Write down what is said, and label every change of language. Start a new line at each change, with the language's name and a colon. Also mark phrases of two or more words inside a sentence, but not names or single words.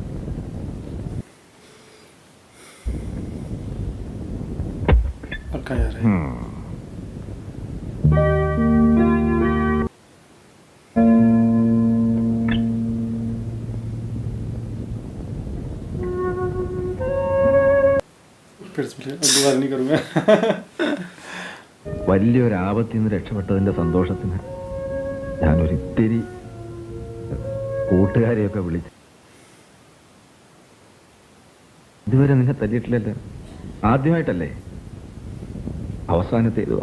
Hindi: पक्का यार है. फिर से बोले, अब दोबारा नहीं करूँगा.
Malayalam: വലിയൊരു ആപത്തിൽ നിന്ന് രക്ഷപ്പെട്ടതിന്റെ സന്തോഷത്തിന് ഞാനൊരിത്തിരി കൂട്ടുകാരെയൊക്കെ വിളിച്ചു. ഇതുവരെ നിന്നെ തല്ലിയിട്ടില്ലല്ലോ. ആദ്യമായിട്ടല്ലേ? അവസാനത്തെ ഇതുവാ.